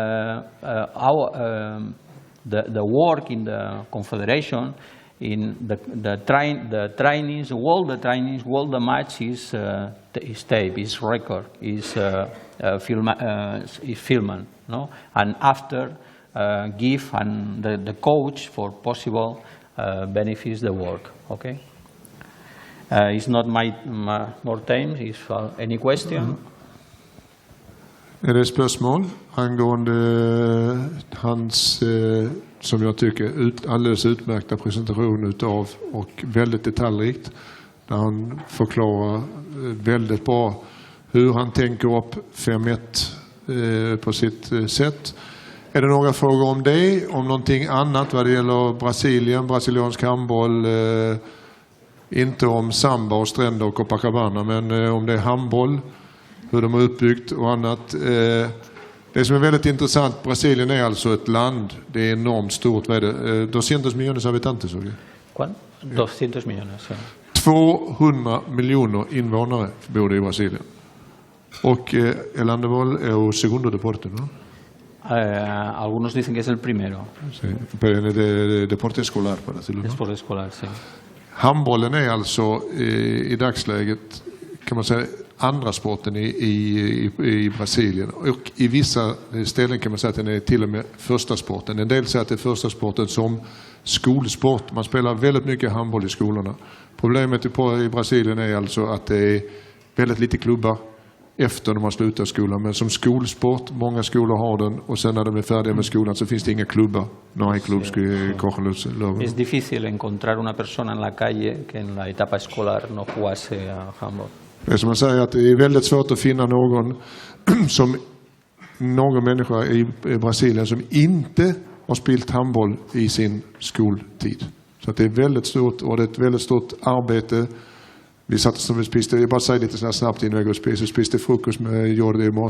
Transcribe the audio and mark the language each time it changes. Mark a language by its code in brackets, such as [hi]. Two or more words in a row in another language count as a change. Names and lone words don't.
[en] The work in the confederation, in the trainings, all the match is tape, is record, is filmed. No, and after. Give and the coach for possible benefits the work. Okay. It's not my more time. Is any question? [sv] Är det spørsmål angående hans, som jag tycker, alldeles utmärkta presentation utav och väldigt detaljrikt, där han förklarar väldigt bra hur han tänker upp 5-1 på sitt sätt. Är det några frågor om det, om någonting annat vad det gäller Brasilien, brasiliansk handboll, inte om samba och stränder och Copacabana, men om det är handboll, hur de är uppbyggt och annat. Det som är väldigt intressant, Brasilien är alltså ett land, det är enormt stort. Vad är det? 200 miljoner habitantes. [es] ¿Cuánto? 200 millones. [sv] Ja. 200 miljoner invånare bor det i Brasilien. [es] Och el handball är el segundo deporte, ¿no? Algunos dicen que es el primero. Sí, pero es de deporte escolar, para decirlo, ¿no? Deporte escolar, sí. [sv] Handbollen är alltså i dagsläget, kan man säga, andra sporten i Brasilien. Och i vissa ställen kan man säga att den är till och med första sporten. En del säger att det är första sporten som skolsport. Man spelar väldigt mycket handboll i skolorna. Problemet i Brasilien är alltså att det är väldigt lite klubbar efter när man slutar skolan. Men som skolsport, många skolor har den. Och sen när de är färdiga med skolan så finns det inga klubbar. [es] No hay clubs que cogen los. Es difícil encontrar una persona en la calle que en la etapa escolar no jugase a handball. [sv] Det är som man säger att det är väldigt svårt att finna någon människa i Brasilien som inte har spelat handboll i sin skoltid. Så att det är väldigt stort och det är ett väldigt stort arbete. Vi satt som vi spiste, jag bara säger lite så här snabbt innan jag går och spiste frukost med Jordi i morse.